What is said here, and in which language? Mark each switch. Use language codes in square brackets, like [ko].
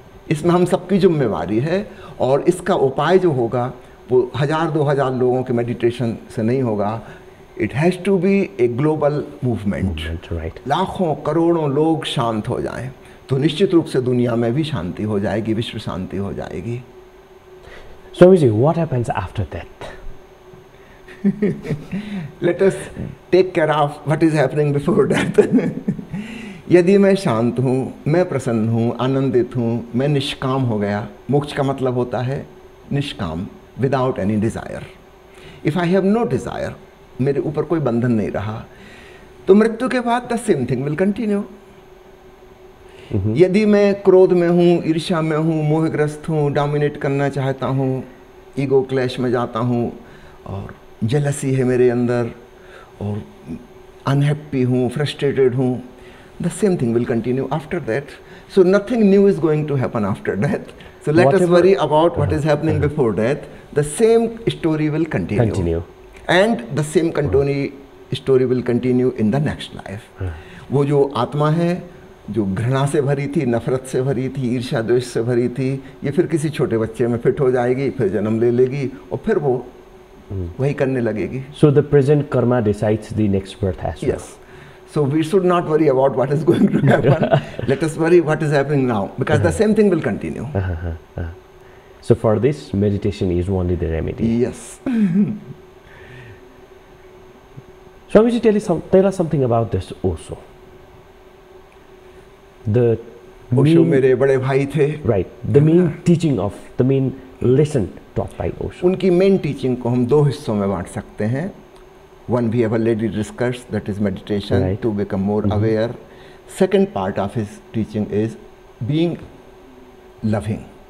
[hi] इसमें हम सबकी जिम्मेवारी है, और इसका उपाय जो होगा वो 1000-2000 लोगों के मेडिटेशन से नहीं होगा। [en] It has to be a global movement. Right. [hi] लाखों करोड़ों लोग शांत हो जाएं, तो निश्चित रूप से दुनिया में भी शांति हो जाएगी, विश्व शांति हो जाएगी। [en] Swami ji, what happens after that? Let us take care of what is happening before death. [hi] यदि मैं शांत हूँ, मैं प्रसन्न हूँ, आनंदित हूँ, मैं निष्काम हो गया। मोक्ष का मतलब होता है निष्काम, [en] Without any desire. If I have no desire, [hi] मेरे ऊपर कोई बंधन नहीं रहा, तो मृत्यु के बाद [en] The same thing will continue. [hi] यदि मैं क्रोध में हूँ, ईर्ष्या में हूँ, मोहग्रस्त हूँ, डोमिनेट करना चाहता हूँ, ईगो क्लैश में जाता हूँ, और जेलसी है मेरे अंदर, और अनहैप्पी हूँ, फ्रस्ट्रेटेड हूँ, [en] The same thing will continue after that. So nothing new is going to happen after death. So let us worry about what is happening before death. The same story will continue. And the same story will continue in the next life. [hi] वो जो आत्मा है, जो घृणा से भरी थी, नफरत से भरी थी, ईर्ष्या द्वेष से भरी थी, ये फिर किसी छोटे बच्चे में फिट हो जाएगी, फिर जन्म ले लेगी, और फिर वो वही करने लगेगी. [en] So the present karma decides the next birth as well. Yes. So we should not worry about what is going to happen. Let us worry what is happening now, because the same thing will continue. So for this, meditation is only the remedy. Yes. Swamiji, tell us something about this Osho. The [hi] Osho मेरे बड़े भाई थे. [en] Right. The main teaching of, the main lesson taught by Osho. [hi] उनकी main teaching को हम दो हिस्सों में बांट सकते हैं. [en] One we have already discussed, that is meditation, right, to become more aware. Second part of his teaching is being loving.